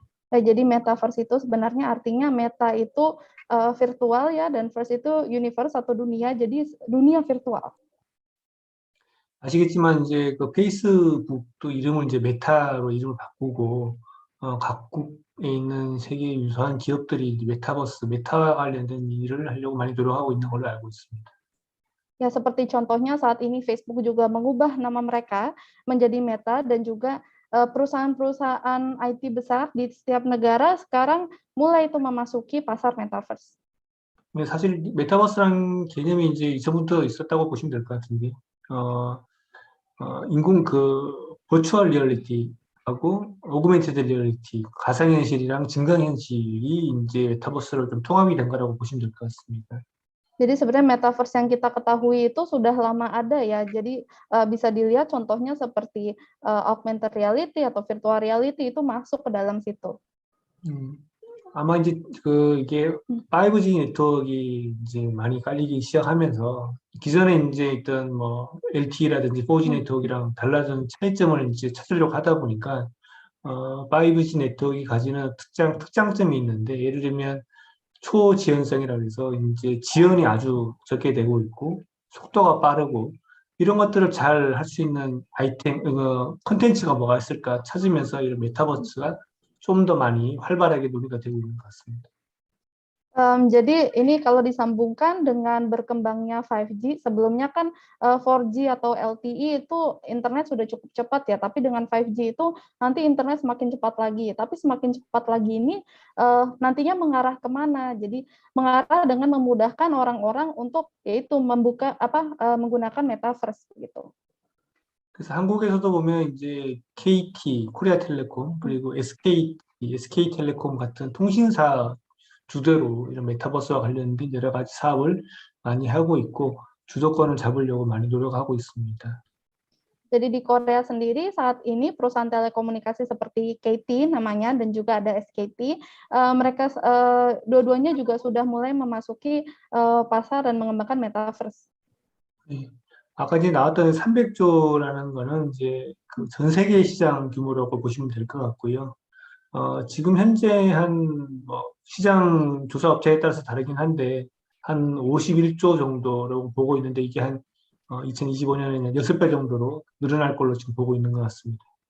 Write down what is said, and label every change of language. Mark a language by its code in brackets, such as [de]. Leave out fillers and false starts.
[id] Nah, jadi metaverse itu sebenarnya artinya meta itu virtual ya, dan verse itu universe atau dunia, jadi dunia virtual. [ko] 아시겠지만 이제 그 페이스북도 이름을 이제 메타로 이름을 바꾸고 각국에 있는 세계 유사한 기업들이 이제 메타버스, 메타와 관련된 일을 하려고 많이 노력하고 있는 걸로 알고 있습니다. [id] Ya, seperti contohnya saat ini Facebook juga mengubah nama mereka menjadi Meta, dan juga perusahaan-perusahaan IT besar di setiap negara sekarang mulai itu memasuki pasar metaverse. [ko] 근데 사실 메타버스라는 개념이 이제 이전부터 있었다고 보시면 될 것 같은데, 인공 그 버추얼 리얼리티하고 오그멘티드 리얼리티, 가상현실이랑 증강현실이 이제 메타버스로 좀 통합이 된 거라고 보시면 될 것 같습니다. [id] Jadi sebenarnya metaverse yang kita ketahui itu sudah lama ada ya. Jadi bisa dilihat contohnya seperti augmented reality atau virtual reality itu masuk ke dalam situ. [ko] 아마 이제 이게 5G 네트워크가 이제 많이 깔리기 시작하면서 기존에 이제 있던 뭐 LTE라든지 4G 네트워크랑 달라진 차이점을 이제 찾으려고 하다 보니까 5G 네트워크가 가지는 특장점이 있는데, 예를 들면 초지연성이라고 해서 이제 지연이 아주 적게 되고 있고 속도가 빠르고, 이런 것들을 잘 할 수 있는 아이템, 컨텐츠가 뭐가 있을까 찾으면서 이런 메타버스가 좀 더 많이 활발하게 논의가 되고 있는 것 같습니다. [id] Jadi ini kalau disambungkan dengan berkembangnya 5G, sebelumnya kan 4G atau LTE itu internet sudah cukup cepat ya, tapi dengan 5G itu nanti internet semakin cepat lagi. Tapi semakin cepat lagi ini nantinya mengarah kemana? Jadi mengarah dengan memudahkan orang-orang untuk yaitu menggunakan metaverse gitu. [ko] 그래서 한국에서도 보면 이제 KT, 코리아텔레콤, 그리고 SK텔레콤 같은 통신사 주대로 이런 메타버스와 관련된 여러 가지 사업을 많이 하고 있고 주도권을 잡으려고 많이 노력하고 있습니다. [id] Jadi di Korea sendiri saat ini perusahaan telekomunikasi seperti KT namanya dan juga ada SKT, mereka dua-duanya juga sudah mulai memasuki pasar dan mengembangkan metaverse. [ko] 네. 아까 이제 나왔던 300조라는 거는 이제 그 전 세계 시장 규모라고 보시면 될 것 같고요. 지금 현재 뭐 시장 조사 업체에 따라서 다르긴 한데 한 51조 정도라고 보고 있는데, 이게 한 2025년에는 6배 정도로 늘어날 걸로 지금 보고 있는 것 같습니다.